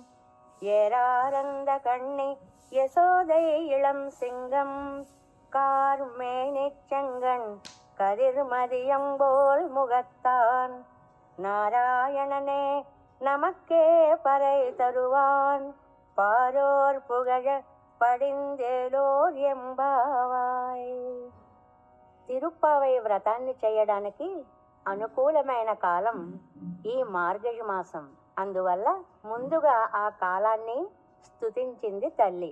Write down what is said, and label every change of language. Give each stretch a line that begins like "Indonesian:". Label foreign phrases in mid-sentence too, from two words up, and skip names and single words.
Tamil: ஏராரந்த கண்ணி யசோதை இளம் சிங்கம் கார்மேனிச் செங்கண் கதிர்மதியம்போல் முகத்தான் நாராயணனே நமக்கே பறை தருவான் பாரோர் புகழ படிந்தேலோர் எம்பாவாய்.
Telugu: తిరుప్పావై వ్రతాన్ని చేయడానికి అనుకూలమైన కాలం ఈ మార్గశ మాసం. అందువల్ల ముందుగా ఆ కాలాన్ని స్తుతించింది తల్లి.